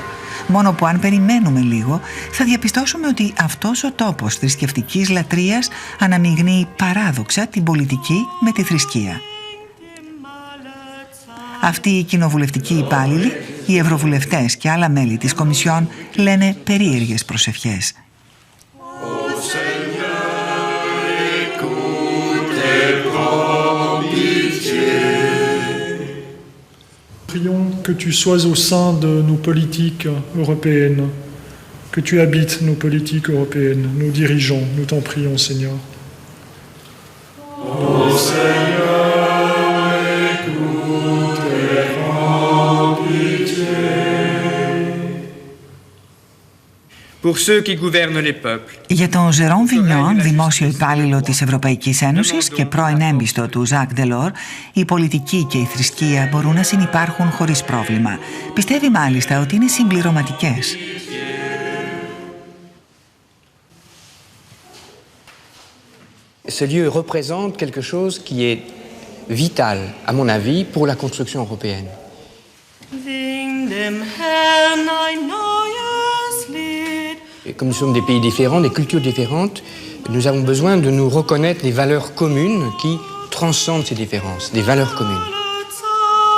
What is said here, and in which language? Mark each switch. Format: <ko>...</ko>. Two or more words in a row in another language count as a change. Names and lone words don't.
<el>Μόνο που αν περιμένουμε λίγο θα διαπιστώσουμε ότι αυτός ο τόπος θρησκευτικής λατρείας αναμειγνύει παράδοξα την πολιτική με τη θρησκεία. Αυτοί οι κοινοβουλευτικοί υπάλληλοι, οι ευρωβουλευτές και άλλα μέλη της Κομισιόν λένε περίεργες προσευχές.</el> <fr>Prions que tu sois au sein de nos politiques européennes, que tu habites nos politiques européennes, nos dirigeants, nous t'en prions, Seigneur. Ô Seigneur, écoute et prends pitié. Pour ceux qui gouvernent les peuples.</fr> <el>Για τον Ζερόν Βινιόν, δημόσιο υπάλληλο της Ευρωπαϊκής Ένωσης και πρώην έμπιστο του Ζακ Ντελόρ, η πολιτική και η θρησκεία μπορούν να συνυπάρχουν χωρίς πρόβλημα. Πιστεύει μάλιστα ότι είναι συμπληρωματικές.</el> <fr>Ce lieu représente quelque chose qui est vital, à mon avis, pour la construction européenne. Comme nous sommes des pays différents, des cultures différentes, nous avons besoin de nous reconnaître des valeurs communes qui transcendent ces différences, des valeurs communes.</fr>